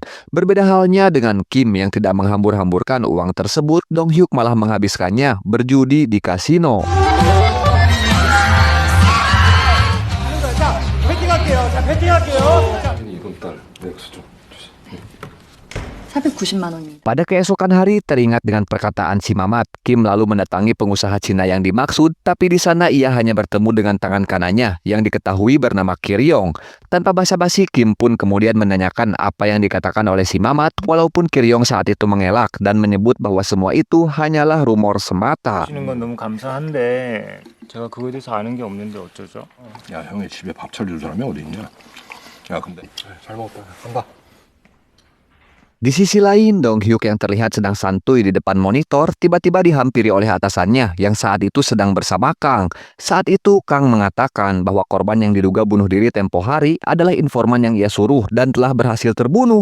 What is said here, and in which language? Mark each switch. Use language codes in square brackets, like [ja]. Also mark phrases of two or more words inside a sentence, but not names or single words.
[id] Berbeda halnya dengan Kim yang tidak menghambur-hamburkan uang tersebut, Dong Hyuk malah menghabiskannya berjudi di kasino. [ko] 이번 달 맥스 좀 주세요. 490만 원입니다. [id] Pada keesokan hari, teringat dengan perkataan si Mamat, Kim lalu mendatangi pengusaha Cina yang dimaksud, tapi di sana ia hanya bertemu dengan tangan kanannya yang diketahui bernama Kiryong. Tanpa basa-basi, Kim pun kemudian menanyakan apa yang dikatakan oleh si Mamat, walaupun Kiryong saat itu mengelak dan menyebut bahwa semua itu hanyalah rumor semata. [ko] 주시는 건 너무 감사한데 제가 그거에 대해서 아는 게 없는데 어쩌죠? 야 형이 집에 밥 차려줄 사람이 어디 있냐? 야 근데 잘 먹었다. 간다. [id] Di sisi lain, Dong Hyuk yang terlihat sedang santuy di depan monitor tiba-tiba dihampiri oleh atasannya yang saat itu sedang bersama Kang. Saat itu, Kang mengatakan bahwa korban yang diduga bunuh diri tempo hari adalah informan yang ia suruh dan telah berhasil terbunuh.